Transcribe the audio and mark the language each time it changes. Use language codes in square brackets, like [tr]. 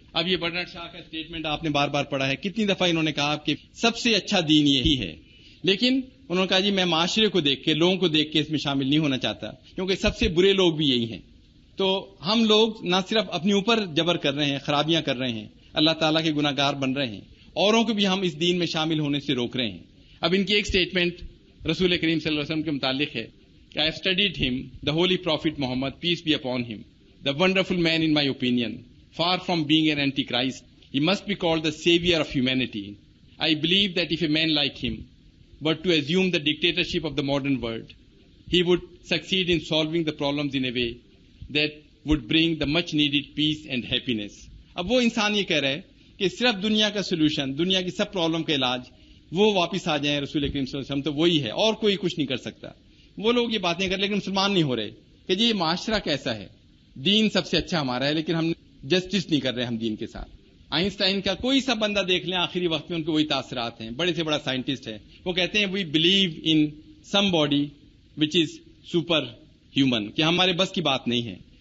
[ur] اب یہ برنارڈ شاہ کا اسٹیٹمنٹ آپ نے بار بار پڑھا ہے, کتنی دفعہ انہوں نے کہا کہ سب سے اچھا دین یہی ہے, لیکن انہوں نے کہا جی میں معاشرے کو دیکھ کے, لوگوں کو دیکھ کے اس میں شامل نہیں ہونا چاہتا, کیونکہ سب سے برے لوگ بھی یہی ہیں. تو ہم لوگ نہ صرف اپنے اوپر جبر کر رہے ہیں, خرابیاں کر رہے ہیں, اللہ تعالیٰ کے گناہ گار بن رہے ہیں, اوروں کو بھی ہم اس دین میں شامل ہونے سے روک رہے ہیں. اب ان کی ایک اسٹیٹمنٹ رسول کریم صلی اللہ علیہ وسلم کے متعلق ہے کہ [en] I have studied him, the holy prophet Muhammad, peace be upon him, the wonderful man in my opinion, far from being an antichrist, he must be called the savior of humanity. I believe that if a man like him were to assume the dictatorship of the modern world, he would succeed in solving the problems in a way that would bring the much needed peace and happiness. [ur] اب وہ انسان یہ کہہ رہا ہے کہ صرف دنیا کا سولوشن, دنیا کی سب پرابلم کا علاج وہ واپس آ جائیں رسول کریم صلی اللہ علیہ وسلم تو وہی ہے اور کوئی کچھ نہیں کر سکتا. وہ لوگ یہ باتیں کر لیکن مسلمان نہیں ہو رہے کہ جی یہ معاشرہ کیسا ہے. دین سب سے اچھا ہمارا ہے لیکن ہم جسٹس نہیں کر رہے ہم دین کے ساتھ. آئنسٹائن کا کوئی سا بندہ دیکھ لیں آخری وقت میں ان کو وہی تاثرات ہیں. بڑے سے بڑا سائنٹسٹ ہے, وہ کہتے ہیں [en] we believe in somebody which is superhuman, [ur] کہ ہمارے بس کی بات نہیں ہے.